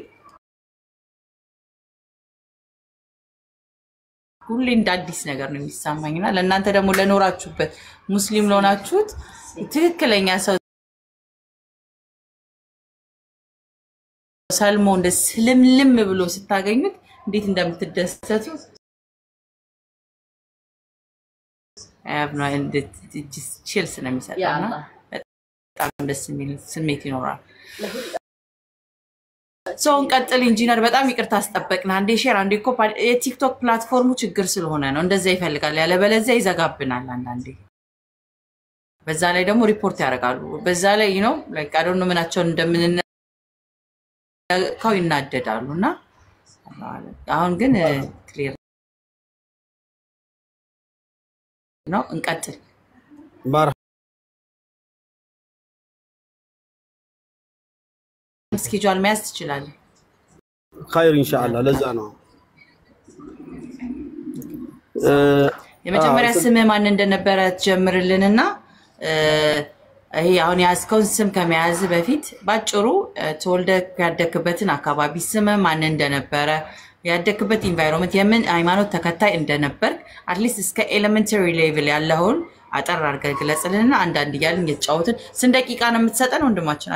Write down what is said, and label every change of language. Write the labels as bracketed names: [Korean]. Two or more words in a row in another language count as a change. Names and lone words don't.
[Amharic] ሁሌ እንደ አዲስ ነገር ነው የሚሰማኝና ለእናንተ ደግሞ ለኖራችሁበት ሙስሊም ለሆናችሁት ትክክለኛ ሰው ሰልሞ እንደ ስልምልም ብሎ ስታገኙት እንዴት እንደምትደሰቱ [English] have no and it just chills [Amharic] እና የሚሰጣና በጣም ደስ የሚል ስሜት ይኖራል ሶ እንቀጥል ኢንጂነር በጣም ይቅርታ አስጠበቅና አንዴ ሼር አንዴ ኮፒ የቲክቶክ ፕላትፎርሙ ችግር ስለሆነ ነው እንደዛ ይፈልጋል ያለ በለዚያ ይዘጋብናል አንዳንዴ በዛ ላይ ደግሞ ሪፖርት ያደርጋሉ በዛ ላይ ነው [English] like I don't know [Amharic] ምናቸው እንደምንነካው ይናደዳሉና አሁን ግን ክሊር ነው እንቀጥል ስኬጁል መያዝ ትችላለህ [Arabic] خير ان شاء الله [Amharic] ለዛ ነው የመጀመሪያ ስምህ ማን እንደነበረ ትጀምርልንና ይሄ አሁን ያስከውን ስም ከመያዝ በፊት ባጭሩ ተወልደ ያደክበትን አካባቢ ስም ማን እንደነበረ ያደክበት ኢንቫይሮንመንት የምን ሃይማኖት ተከታይ እንደነበር አትሊስት እስከ [English] elementary level [Amharic] ያለውን አጠር አድርገህ ግለጽልንና አንዳንድ እያልን እየተጫወትን ስንት ደቂቃ ነው የምትሰጠን ወንድማችን?